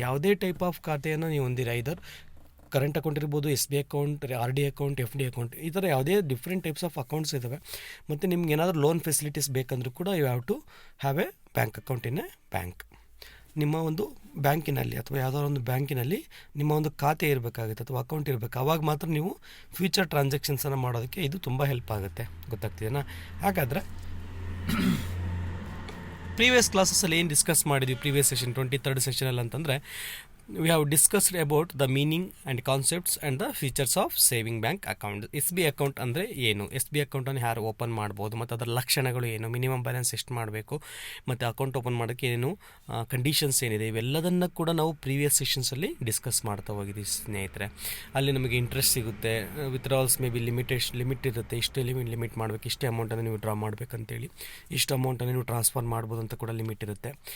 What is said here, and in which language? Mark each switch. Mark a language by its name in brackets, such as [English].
[Kannada] ಯಾವುದೇ type of ಖಾತೆಯನ್ನು ನೀವು ಹೊಂದಿರ, ಐದರ್ ಕರೆಂಟ್ ಅಕೌಂಟ್ ಇರ್ಬೋದು, SB account, RD account, FD account, ಈ ಥರ ಯಾವುದೇ ಡಿಫ್ರೆಂಟ್ ಟೈಪ್ಸ್ ಆಫ್ ಅಕೌಂಟ್ಸ್ ಇದ್ದಾವೆ. ಮತ್ತು ನಿಮ್ಗೆ ಏನಾದರೂ ಲೋನ್ ಫೆಸಿಲಿಟೀಸ್ ಬೇಕಂದ್ರೂ ಕೂಡ [English] You have to have a bank account in a bank. [Kannada] ನಿಮ್ಮ ಒಂದು ಬ್ಯಾಂಕಿನಲ್ಲಿ ಅಥವಾ ಯಾವುದಾದ್ರು ಒಂದು ಬ್ಯಾಂಕಿನಲ್ಲಿ ನಿಮ್ಮ ಒಂದು ಖಾತೆ ಇರಬೇಕಾಗುತ್ತೆ ಅಥವಾ ಅಕೌಂಟ್ ಇರಬೇಕು. ಆವಾಗ ಮಾತ್ರ ನೀವು ಫ್ಯೂಚರ್ ಟ್ರಾನ್ಸಾಕ್ಷನ್ಸನ್ನು ಮಾಡೋದಕ್ಕೆ ಇದು ತುಂಬ ಹೆಲ್ಪ್ ಆಗುತ್ತೆ. ಗೊತ್ತಾಗ್ತಿದೆಯಾ? ಹಾಗಾದರೆ ಪ್ರೀವಿಯಸ್ ಕ್ಲಾಸಸ್ಸಲ್ಲಿ ಏನು ಡಿಸ್ಕಸ್ ಮಾಡಿದ್ವಿ, ಪ್ರೀವಿಯಸ್ ಸೆಷನ್ 23rd ಸೆಷನಲ್ಲಿ ಅಂತಂದರೆ [English] we have discussed about the meaning and concepts and the features of saving bank account. [Kannada] SB account ಅಂದರೆ ಏನು, SB ಅಕೌಂಟನ್ನು ಯಾರು ಓಪನ್ ಮಾಡ್ಬೋದು, ಮತ್ತು ಅದರ ಲಕ್ಷಣಗಳು ಏನು, ಮಿನಿಮಮ್ ಬ್ಯಾಲೆನ್ಸ್ ಎಷ್ಟು ಮಾಡಬೇಕು, ಮತ್ತು ಅಕೌಂಟ್ ಓಪನ್ ಮಾಡೋಕ್ಕೆ ಏನು ಕಂಡೀಷನ್ಸ್ ಏನಿದೆ, ಇವೆಲ್ಲದನ್ನು ಕೂಡ ನಾವು ಪ್ರೀವಿಯಸ್ ಸೆಷನ್ಸಲ್ಲಿ ಡಿಸ್ಕಸ್ ಮಾಡ್ತಾ ಹೋಗಿದ್ದೀವಿ ಸ್ನೇಹಿತರೆ. ಅಲ್ಲಿ ನಮಗೆ ಇಂಟ್ರೆಸ್ಟ್ ಸಿಗುತ್ತೆ, ವಿತ್ಡ್ರಾಲ್ಸ್ ಮೇ ಬಿ ಲಿಮಿಟ್ ಇರುತ್ತೆ, ಇಷ್ಟು ಲಿಮಿಟ್ ಮಾಡಬೇಕು, ಇಷ್ಟೇ ಅಮೌಂಟನ್ನು ನೀವು ಡ್ರಾ ಮಾಡಬೇಕಂತೇಳಿ, ಇಷ್ಟು ಅಮೌಂಟನ್ನು ನೀವು ಟ್ರಾನ್ಸ್ಫರ್ ಮಾಡ್ಬೋದು ಅಂತ ಕೂಡ ಲಿಮಿಟ್ ಇರುತ್ತೆ.